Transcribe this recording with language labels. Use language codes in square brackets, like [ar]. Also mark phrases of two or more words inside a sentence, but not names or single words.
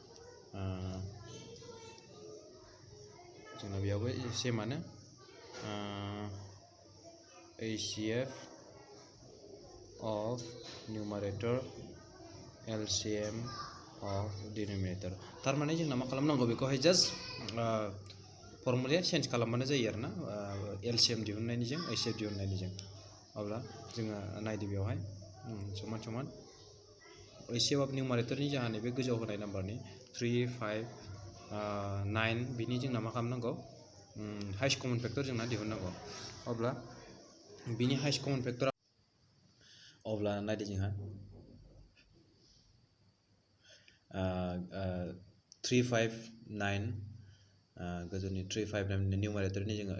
[brx] जोंना बेयावबो सेमानो [en] HCF of numerator LCM of denominator [brx] थारमाने जोंना मा खालामनांगौ बेखौहाय जास्ट फर्मुलाया चेन्ज खालामबानो जायो आरोना LCM दिहुननायनिजों HCF दिहुननायनिजों अब्ला जोङो नायदो बेवहाय समान समान [en] HCF of numeratorनि [brx] जोंहा नैबे गोजौआव होनाय नाम्बारनि 3 5 9 बिनि जोंना मा खालामनांगौ [en] highest common factor [brx] जोंना दिहुननांगौ अब्ला बिनि [en] highest common factor [brx] अब्ला नायदो जोंहा 3 5 9 गोजौनि 3 5 9 निउमारेटरनि जोङो